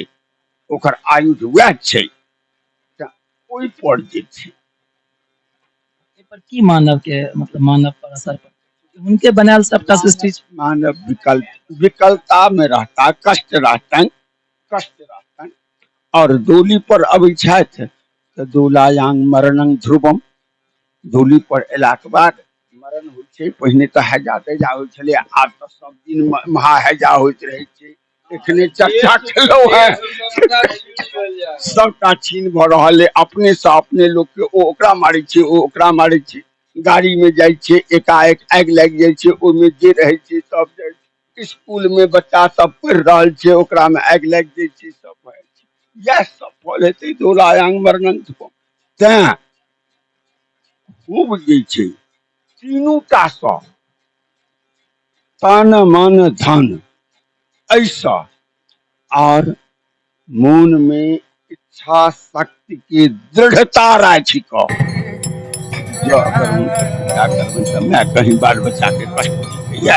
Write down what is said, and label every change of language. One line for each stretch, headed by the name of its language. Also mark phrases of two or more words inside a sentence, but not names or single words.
Maithili: ओकर आयुध वैह छै। तऽ ओहि पर जे छै एहि पर की मानव के मतलब मानव पर असर पड़ते? उनके बनायल सबटा सृष्टि मानव विकलता में रहता, कष्ट रहतनि, कष्ट रहतनि। और डोली पर अबै छथि तऽ
Sanskrit: डोलायांग मरणं ध्रुवम।
Maithili: डोली पर एलाक बाद मरण होइ छै। पहिने तऽ हैजा तैजा होइ छलै, आब तऽ सब दिन महाहैजा होइत रहै छै। एखने चर्चा केलहुँ है सबटा छीन भऽ रहल है। अपने से अपने लोग के ओ ओकरा मारै छै, ओ ओकरा मारै छै। गाड़ी में जाइ छै एकाएक आगि लागि जाइ छै, ओहिमे जे रहै छै सब जाइ छै। स्कूल में बच्चा सब पढ़ि रहल छै, ओकरा में आगि लागि जाइ छै, सब भऽ जाइ छै। यह सब फल हेतै
Sanskrit: डोलायांग मरणं ध्रुवम।
Maithili: तें खूब जे छै तीनू टा सँ तन मन धन ऐसा और मन में इच्छा शक्ति की दृढ़ता राखि कऽ जो अगर हुनकर पूजा करबनि तऽ मैं कहीं बाल बच्चा के कष्ट नहीं होइए।